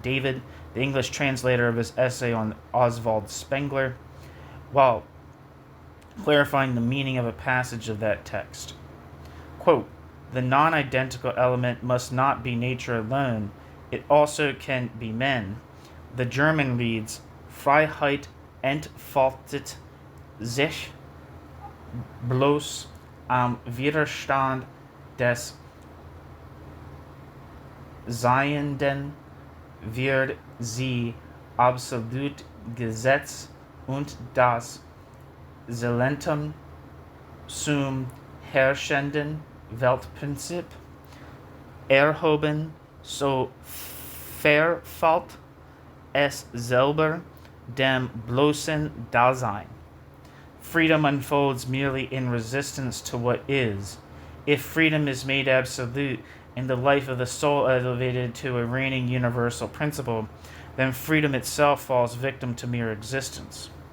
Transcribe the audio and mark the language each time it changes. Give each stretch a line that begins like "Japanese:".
English: David, the English translator of his essay on Oswald Spengler, while clarifying the meaning of a passage of that text. Quote, the non-identical element must not be nature alone, it also can be men.
German: The German reads, Freiheit entfaltet sich bloß am Widerstand des Seienden, wird sie absolut Gesetz und das Selentum zum herrschenden Weltprinzip erhoben, so verfällt es selber dem bloßen Dasein.
English: Freedom unfolds merely in resistance to what is. If freedom is made absolute and the life of the soul elevated to a reigning universal principle, then freedom itself falls victim to mere existence.